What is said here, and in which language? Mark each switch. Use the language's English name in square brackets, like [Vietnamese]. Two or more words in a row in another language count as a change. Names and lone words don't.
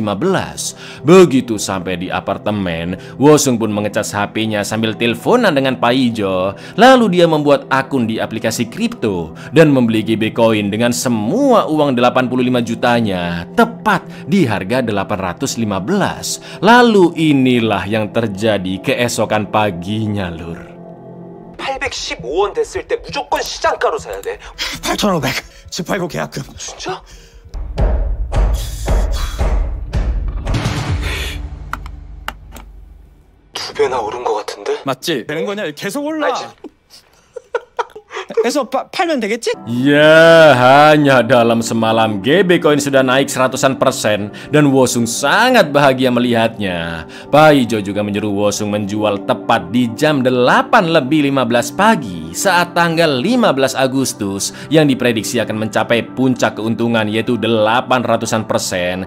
[Indonesian] Begitu sampai di apartemen, Wosung pun mengecas HP-nya sambil teleponan dengan Paijo. Lalu dia membuat akun di aplikasi kripto dan membeli GB Coin dengan semua uang 85 jutanya tepat di harga 815. Lalu inilah yang terjadi keesokan paginya lur. [Korean] 815원 됐을 때 무조건 시장가로 사야 돼. 8,500. 집 팔고 계약금. 진짜? 두 배나 오른 것 같은데? 맞지? 되는 거냐? 계속 올라. 그래서 팔면 되겠지? [Indonesian] Ya, hanya dalam semalam GB Coin sudah naik 100% dan Wosung sangat bahagia melihatnya. Paijo juga menyuruh Wosung menjual tepat di jam 8:15 pagi saat tanggal 15 Agustus yang diprediksi akan mencapai puncak keuntungan yaitu 800%.